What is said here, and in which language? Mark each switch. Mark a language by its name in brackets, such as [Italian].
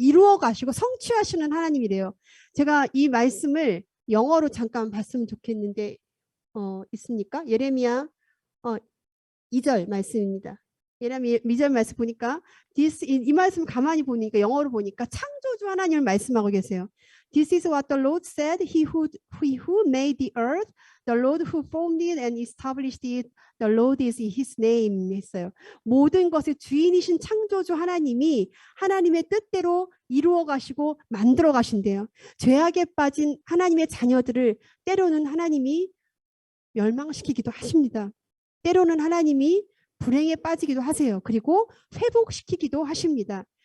[Korean] 이루어가시고 성취하시는 하나님이래요. 제가 이 말씀을 영어로 잠깐 봤으면 좋겠는데 있습니까? 예레미야 2절 말씀입니다. 예레미야 2절 말씀 보니까 이 말씀 가만히 보니까 영어로 보니까 창조주 하나님을 말씀하고 계세요. [English] This is what the Lord said, he who made the earth, the Lord who formed it and established it, the Lord is his name [Korean] 했어요. 모든 것의 주인이신 창조주 하나님이 하나님의 뜻대로 이루어 가시고 만들어 가신대요. 죄악에 빠진 하나님의 자녀들을 때로는 하나님이 멸망시키기도 하십니다. 때로는 하나님이 불행에 빠지기도 하세요. 그리고 회복시키기도 하십니다.